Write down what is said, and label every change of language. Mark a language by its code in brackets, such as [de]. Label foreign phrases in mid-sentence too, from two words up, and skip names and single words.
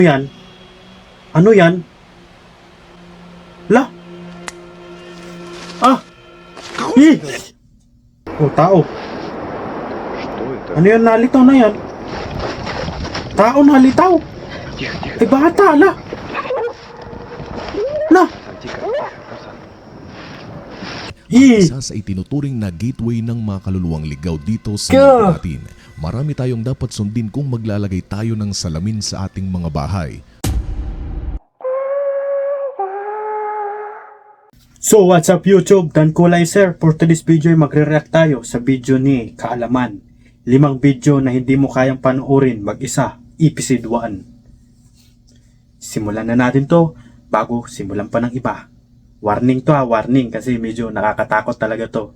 [tl] Yan? Ano yan? La? [en] Ah! Hi! [tl] Oh, tao. [ru] Что это? [tl] Ano yan nalitaw na yan? Tao nalitaw. [ru] Тихо, тихо. [tl] Eh, bata, la. La. [ru] Тихо, тихо, Руслан. [en] Hi! [tl] Isa sa itinuturing na gateway ng mga kaluluwang ligaw dito sa Ka! mundo natin. Marami tayong dapat sundin kung maglalagay tayo ng salamin sa ating mga bahay. [en] So, what's up YouTube? Dan Kulay Sir. For today's video [tl] ay magre-react tayo sa video ni Kaalaman. 5 video na hindi mo kayang panoorin mag-isa. [en] Episode 1. [tl] Simulan na natin to bago simulan pa ng iba. Warning to warning kasi medyo nakakatakot talaga to.